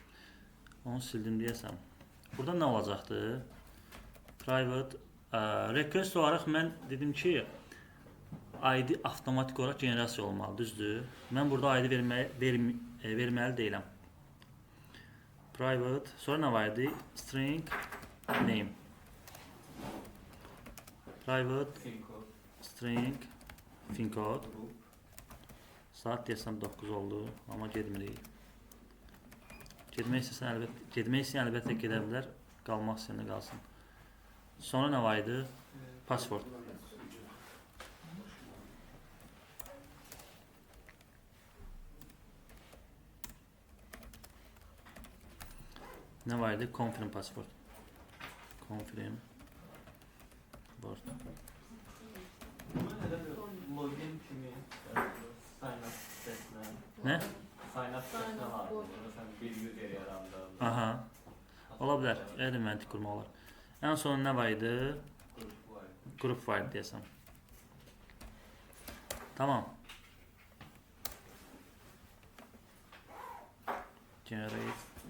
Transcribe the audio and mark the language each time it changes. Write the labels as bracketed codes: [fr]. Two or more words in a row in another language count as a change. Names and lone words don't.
[az] Onu sildim deyəsəm. Burada nə olacaqdır? [en] Private request [az] olaraq mən dedim ki, ID avtomatik olaraq generasiya olmalı, düzdür? Mən burada ID verməli deyiləm. Private, sonra nə var idi? [en] String name. Private string fincode. [az] Saat deyəsəm 9 oldu, amma getmirik. Getmək istəyən əlbəttə gedə bilər, qalmaq istəyəndə qalsın. Sonra nə var idi? Password. Nə var idi? [en] Confirm password. Confirm password. [az] Login kimi [en] sign up [az] sitesine. Nə? [en] Sign up [az] sitesine var. Mesela bir user yarandı. Aha. Ola bilər. Elementi qurmaq olar. Ən son nə var idi? Group var deyəsəm. Tamam. Generate.